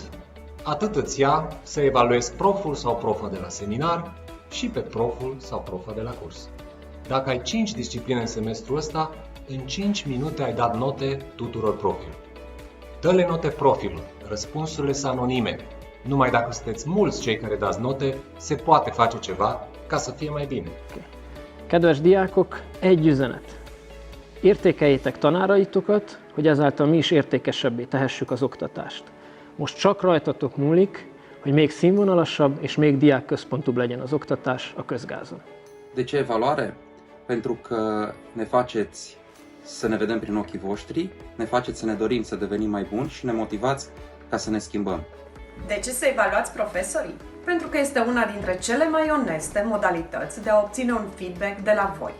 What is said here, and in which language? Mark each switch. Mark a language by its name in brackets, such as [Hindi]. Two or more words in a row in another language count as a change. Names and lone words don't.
[Romanian] Atât îți ia să evaluezi proful sau profa de la seminar și pe proful sau profa de la curs. Dacă ai 5 discipline în semestrul ăsta, în 5 minute ai dat note tuturor profilor. Dă-le note profilor, răspunsurile sunt anonime. Numai dacă sunteți mulți cei care dați note, se poate face ceva ca să fie mai bine. [Hungarian] Kedves diákok, egy üzenet. Értékeljétek tanáraitokat, hogy ezáltal mi is értékesebbé tehessük az oktatást. Most csak rajtatok múlik, hogy még színvonalasabb és még diákközpontúbb legyen az oktatás a közgázon. [Romanian] De ce evaluare? Pentru că ne faceți să ne vedem prin ochii voștri, ne faceți să ne dorim să devenim mai buni și ne motivați ca să ne schimbăm. De ce să evaluați profesorii? Pentru că este una dintre cele mai oneste modalități de a obține un feedback de la voi.